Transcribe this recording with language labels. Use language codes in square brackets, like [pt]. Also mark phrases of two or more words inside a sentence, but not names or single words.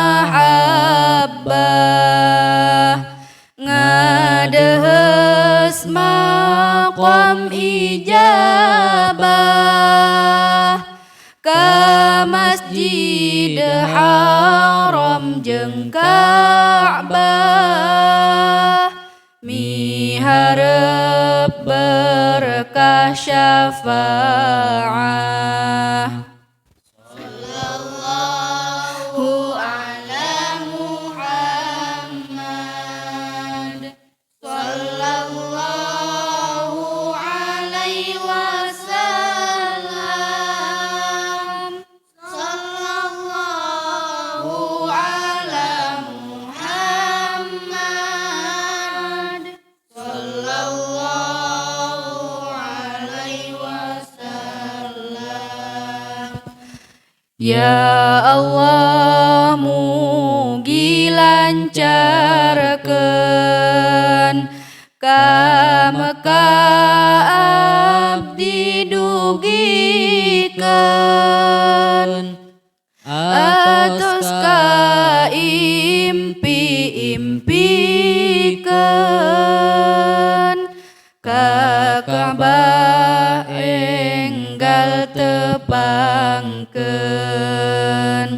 [su] mahabbah ngadehes maqam ijabah ka Masjid Haram jeung Ka'bah miharep berkah syafaah. [ar] صلى الله على محمد صلى الله عليه وسلم صلى الله على محمد صلى الله عليه وسلم. [su] Ya Allah mugi lancarkeun ka Mekah abdi dugikeun atos ka impi-impikeun ka Ka'bah enggal tepangkeun.